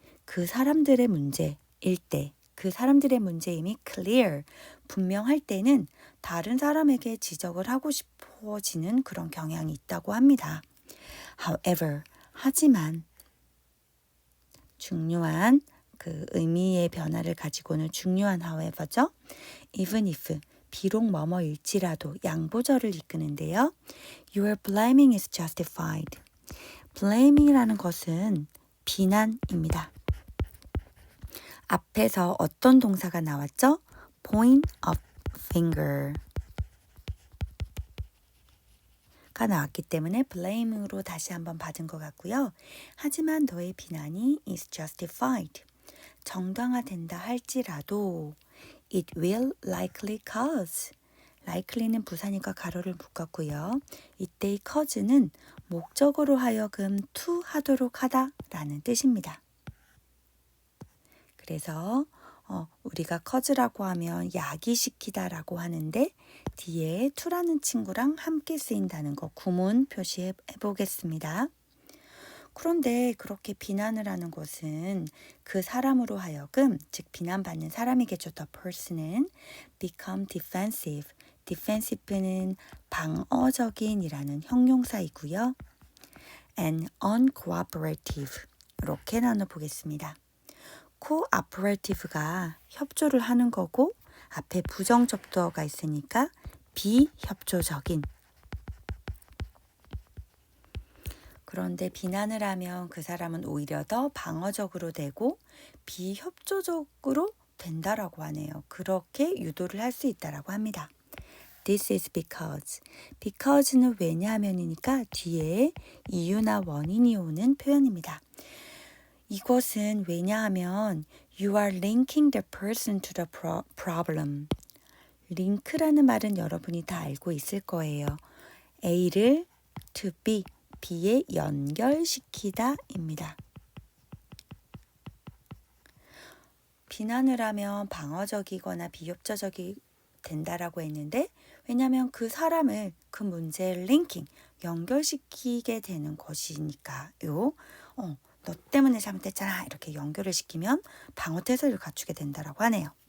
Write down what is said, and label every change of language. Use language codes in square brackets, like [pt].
[ko] 그 사람들의 문제일 때, 그 사람들의 문제임이 clear, 분명할 때는 다른 사람에게 지적을 하고 싶어지는 그런 경향이 있다고 합니다. However, 하지만 중요한 그 의미의 변화를 가지고는 중요한 however죠. Even if, 비록 뭐뭐일지라도 양보절을 이끄는데요. [en] Your blaming is justified. [ko] blaming이라는 것은 비난입니다. 앞에서 어떤 동사가 나왔죠? point a finger 가 나왔기 때문에 blame으로 다시 한번 받은 것 같고요. 하지만 너의 비난이 [en] is justified. [ko] 정당화된다 할지라도 [en] it will likely cause. [ko] likely는 부사니까 가로를 묶었고요. 이때의 cause는 목적으로 하여금 to 하도록 하다라는 뜻입니다. 그래서 우리가 cause라고 하면 야기시키다라고 하는데 뒤에 to라는 친구랑 함께 쓰인다는 거 구문 표시해 보겠습니다. 그런데 그렇게 비난을 하는 것은 그 사람으로 하여금, 즉 비난받는 사람이겠죠. [en] The person은 become defensive. [ko] defensive는 방어적인이라는 형용사이고요. [en] and uncooperative [ko] 이렇게 나눠보겠습니다. cooperative가 협조를 하는 거고 앞에 부정접두어가 있으니까 비협조적인. 그런데 비난을 하면 그 사람은 오히려 더 방어적으로 되고 비협조적으로 된다라고 하네요. 그렇게 유도를 할 수 있다라고 합니다. [en] This is because. [ko] because는 왜냐하면이니까 뒤에 이유나 원인이 오는 표현입니다. 이것은 왜냐하면 [en] you are linking the person to the problem. [ko] 링크라는 말은 여러분이 다 알고 있을 거예요. A를 to B, B에 연결시키다입니다. 비난을 하면 방어적이거나 비협조적이 된다라고 했는데 왜냐하면 그 사람을 그 문제를 링킹, 연결시키게 되는 것이니까요. 너 때문에 잘못했잖아 이렇게 연결을 시키면 방어태세를 갖추게 된다라고 하네요.